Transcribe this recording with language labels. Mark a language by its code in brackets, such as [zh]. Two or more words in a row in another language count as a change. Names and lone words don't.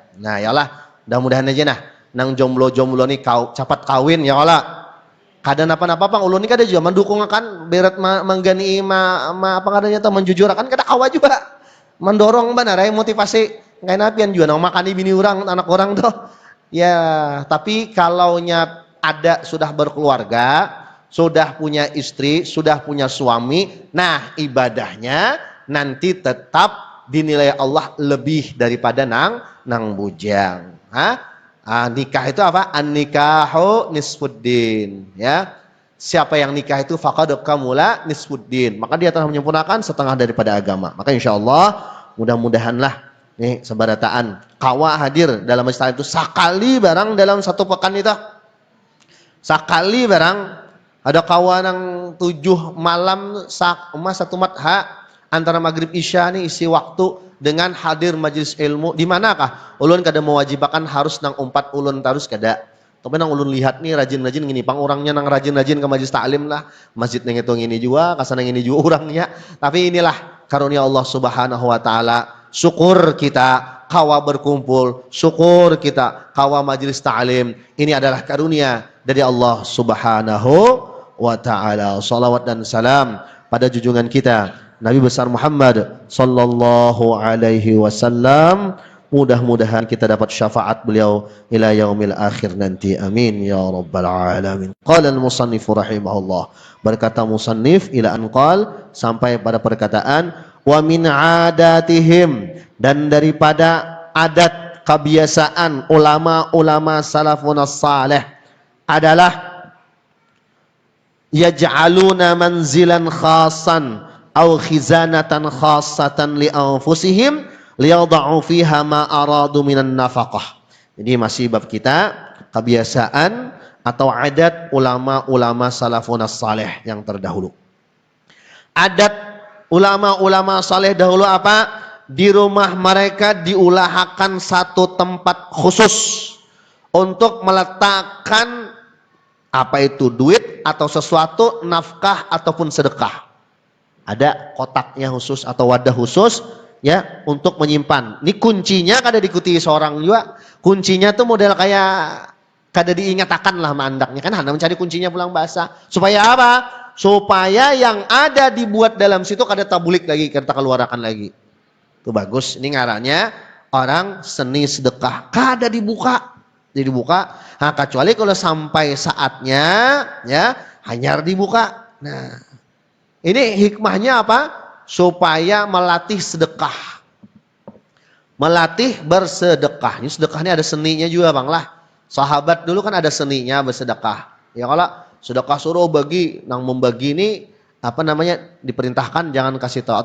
[bjn] Nah, yalah, mudah-mudahan aja nah nang jomblo-jomblo nih kau cepat kawin ya Allah. Kada napa-napa pang ulun ni kada juga mendukung akan berat menggani apa kadanya tuh menjujur akan kada kawa juga mendorong benar motivasi kayak napian juga nang makani bini orang anak orang tuh ya. [id] Tapi kalaunya ada sudah berkeluarga, sudah punya istri, sudah punya suami, nah ibadahnya nanti tetap dinilai Allah lebih daripada nang bujang. Nikah itu apa? [ar] النكاح نصف الدين, [id] ya. Siapa yang nikah itu [ar] فقد كمل نصف الدين. [id] Maka dia telah menyempurnakan setengah daripada agama. [bjn] Maka insyaallah mudah-mudahanlah nih sebarataan kawa hadir dalam majelis itu sakali barang dalam satu pekan itu. Sakali barang ada kawa nang 7 malam satu matha antara maghrib isya nih isi waktu dengan hadir majelis ilmu. Di manakah ulun kada mewajibkan harus nang 4 ulun terus kada. Tapi nang ulun lihat nih rajin-rajin gini pang orangnya nang rajin-rajin ke majelis taklim lah. Masjid nang itu ini juga, kasana ini juga orangnya. Tapi inilah karunia Allah [ar] سبحانه وتعالى. [bjn] Syukur kita kawa berkumpul, syukur kita kawa majelis taklim. [id] Ini adalah karunia dari Allah [ar] سبحانه وتعالى. [id] Shalawat dan salam pada junjungan kita Nabi besar Muhammad [ar] صلى الله عليه وسلم. [id] Mudah-mudahan kita dapat syafaat beliau [ar] إلى اليوم الآخر [id] nanti. [ar] آمين يا رب العالمين. قال المصنف رحمه الله. [id] Berkata musannif [ar] إلى أن قال [id] sampai pada perkataan [ar] ومن عاداتهم, [id] dan daripada adat kebiasaan ulama-ulama [ar] السلف الصالح adalah يجعلون منزلا خاصا أو خزانة خاصة لأنفسهم ليدعوا فيها ما أرادوا من النفقة. [id] Jadi masih bab kita kebiasaan atau adat ulama-ulama [ar] السلف الصالح [id] yang terdahulu. Adat ulama-ulama saleh dahulu apa? Di rumah mereka diusahakan satu tempat khusus untuk meletakkan apa itu duit atau sesuatu, nafkah ataupun sedekah. Ada kotaknya khusus atau wadah khusus ya untuk menyimpan. [bjn] Ini kuncinya kada diikuti seorang juga. Kuncinya tuh model kayak kada diingatakan lah mandaknya kan, hanya mencari kuncinya pulang bahasa. Supaya apa? supaya yang ada dibuat dalam situ kada tabulik lagi, kada keluarkan lagi. Itu bagus. Ini ngarannya orang seni sedekah. Kada dibuka. Jadi dibuka. Nah, kecuali kalau sampai saatnya ya hanyar dibuka. [id] Nah, ini hikmahnya apa? Supaya melatih sedekah. Melatih bersedekah. Ini sedekah ini ada seninya juga bang lah. Sahabat dulu kan ada seninya bersedekah. [bjn] Ya kalau sedekah suruh bagi, nang membagi ini apa namanya diperintahkan jangan kasih tahu.